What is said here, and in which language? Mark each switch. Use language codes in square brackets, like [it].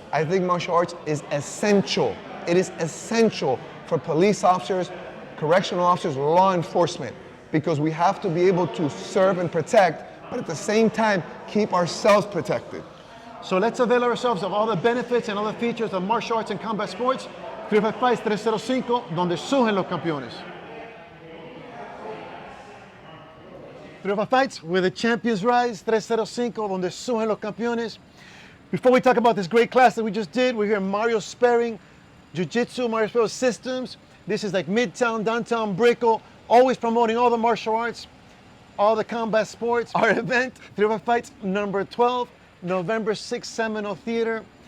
[en] I think martial arts is essential. It is essential for police officers, correctional officers, law enforcement, because we have to be able to serve and protect, but at the same time, keep ourselves protected. So let's avail ourselves of all the benefits and all the features of martial arts and combat sports. [es] Triple Fights 305, donde suben los campeones. [en] Triple Fights, where the champions rise. [es] 305, donde suben los campeones. [en] Before we talk about this great class that we just did, we're here in Mario Sperry Jiu-Jitsu, Mario Sperry Systems. This is like Midtown, Downtown, Brickell, always promoting all the martial arts, all the combat sports. Our event, Triple Fights number 12. November 6th, Seminole Theater.